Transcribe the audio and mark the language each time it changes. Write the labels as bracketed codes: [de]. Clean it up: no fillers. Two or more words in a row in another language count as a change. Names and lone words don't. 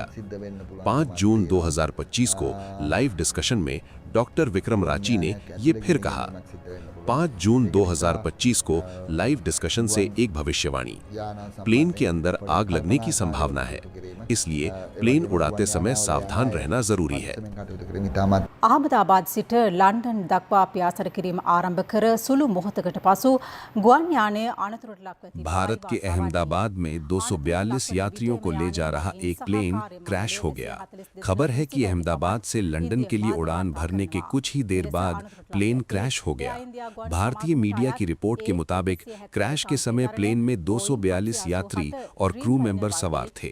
[hi] 5 जून 2025 को [en] live discussion [hi] में डॉक्टर विक्रम राची ने ये फिर कहा, 5 जून 2025 को [en] live discussion [hi] से एक भविष्यवाणी। प्लेन के अंदर आग लगने की संभावना है, इसलिए प्लेन उड़ाते समय सावधान रहना जरूरी है। [si] අහමදාබාද් සිට ලන්ඩන් දක්වා ප්‍යාසර කිරීම ආරම්භ කර සුළු මොහොතකට පසු ගුවන් යානය අනතුරට ලක්ව තිබෙනවා. [hi] भारत के अहमदाबाद में 242 यात्रियों को ले जा रहा एक [en] plane crash [hi] हो गया। खबर है कि अहमदाबाद से लंदन के लिए उड़ान भरने के कुछ ही देर बाद [en] plane crash [hi] हो गया। भारतीय मीडिया की रिपोर्ट के मुताबिक क्रैश के समय प्लेन में 242 यात्री और [en] crew member [hi] सवार थे।